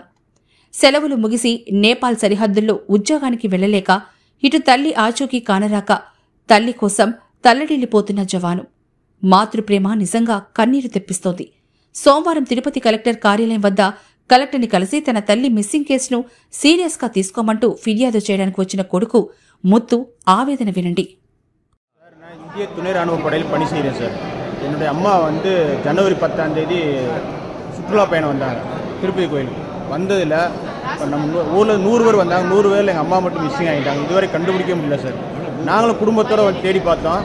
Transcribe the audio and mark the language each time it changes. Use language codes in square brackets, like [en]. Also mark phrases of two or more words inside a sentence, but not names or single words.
[te] సెలవులు ముగిసి నేపాల్ సరిహద్దుల్లో ఉద్యోగానికి వెళ్లలేక ఇటు తల్లి ఆచూకీ కానరాక తల్లి కోసం తల్లడిల్లిపోతున్న జవాను. మాతృప్రేమ నిజంగా కన్నీరు తెప్పిస్తోంది. సోమవారం తిరుపతి కలెక్టర్ కార్యాలయం వద్ద కలెక్టర్ని కలిసి తన తల్లి [en] missing caseను [te] సీరియస్ గా తీసుకోమంటూ ఫిర్యాదు చేయడానికి వచ్చిన కొడుకు ముత్తు ఆవేదన వినండి. [ta] இந்திய துணை ராணுவ படையில் பணி செய்கிறேன் சார். என்னுடைய அம்மா ஜனவரி 10ஆம் தேதி சுற்றுலா பயணம் வந்தாங்க திருப்பதி கோயிலுக்கு. வந்ததில் நம்ம ஊரில் 100 பேர் வந்தாங்க. 100 பேரில் எங்கள் அம்மா மட்டும் மிஸ்ஸிங் ஆகிட்டாங்க. இதுவரை கண்டுபிடிக்க முடியல சார். நாங்களும் குடும்பத்தோடு தேடி பார்த்தோம்.